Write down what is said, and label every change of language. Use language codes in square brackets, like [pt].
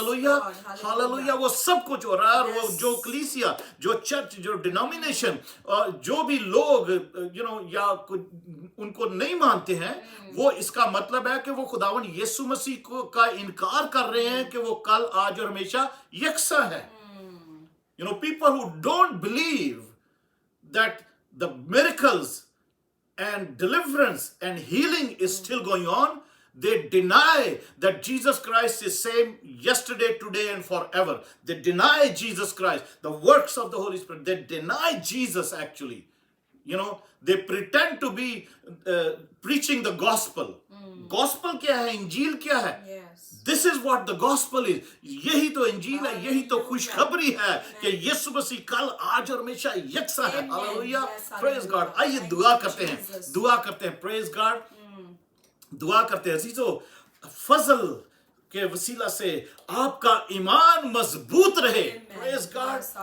[ur] Hallelujah hallelujah, وہ سب کچھ ہو رہا ہے. اور وہ جو کلیسیا، جو چرچ، جو ڈینومینیشن، جو بھی لوگ یا ان کو نہیں مانتے ہیں، وہ اس کا مطلب ہے کہ وہ خداوند یسوع مسیح کا انکار کر رہے ہیں کہ وہ کل، آج اور ہمیشہ یکساں ہے. [en] People who don't believe that the miracles and deliverance and healing is still going on, they deny that Jesus Christ is same yesterday, today and forever. They deny Jesus Christ, the works of the Holy Spirit. They deny Jesus actually. They pretend to be preaching the gospel. Gospel [ur] کیا ہے؟ انجیل کیا ہے؟ [en] This is what the gospel is. [ur] یہی تو انجیل ہے، یہی تو خوشخبری ہے کہ یسوع مسیح کل، آج اور ہمیشہ یکساں ہے. ہاللویا، [en] Praise God. [ur] آئیے دعا کرتے ہیں. پریز گاڈ. دعا کرتے ہیں. عزیزو، فضل کے وسیلہ سے آپ کا ایمان مضبوط رہے. [en] Praise God.